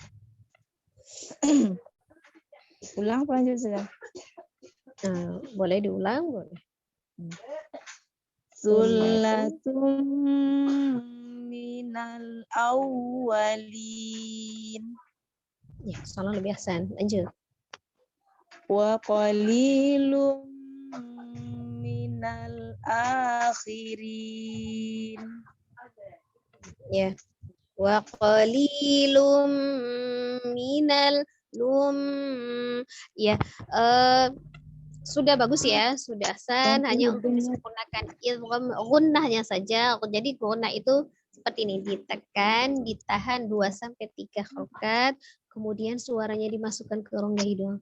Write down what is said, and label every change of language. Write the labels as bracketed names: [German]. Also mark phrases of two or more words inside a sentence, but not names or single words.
[Indonesian] Ulang apa lanjut sudah? Nah, boleh diulang, boleh. [Arabic] ثلة من الأولين. [Indonesian] Ya, soalnya lebih ahsan. Lanjut. [Arabic] وقليل من الآخرين. Ya. وقليل من ya. [Indonesian] Sudah bagus ya, sudah ahsan, hanya untuk disempurnakan idgham gunnahnya saja. Jadi gunnah itu seperti ini, ditekan, ditahan 2 sampai 3 harokat, kemudian suaranya dimasukkan ke rongga hidung.